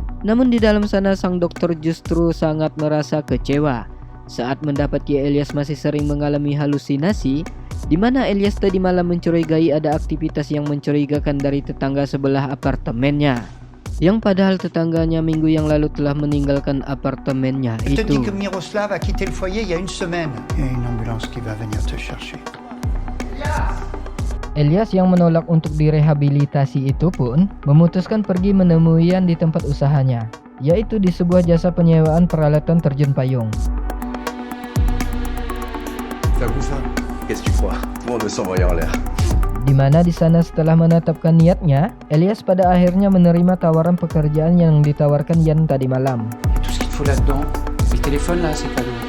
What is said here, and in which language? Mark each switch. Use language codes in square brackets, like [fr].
[id] Namun di dalam sana sang dokter justru sangat merasa kecewa saat mendapati Elias masih sering mengalami halusinasi, di mana Elias tadi malam mencurigai ada aktivitas yang mencurigakan dari tetangga sebelah apartemennya, yang padahal tetangganya minggu yang lalu telah meninggalkan apartemennya itu. [fr] Je te dis que Miroslav a quitté le foyer il y a une semaine. Il y a une ambulance qui va venir te chercher. [id] Elias yang menolak untuk direhabilitasi itu pun memutuskan pergi menemui Yan di tempat usahanya, yaitu di sebuah jasa penyewaan peralatan terjun payung. [fr] Qu'est-ce que tu crois? Tout le monde veut s'envoyer en l'air. [id] Di mana di sana setelah menetapkan niatnya, Elias pada akhirnya menerima tawaran pekerjaan yang ditawarkan Yan tadi malam. [fr] Tout ce qu'il te faut là-dedans. Le téléphone là, c'est cadeau.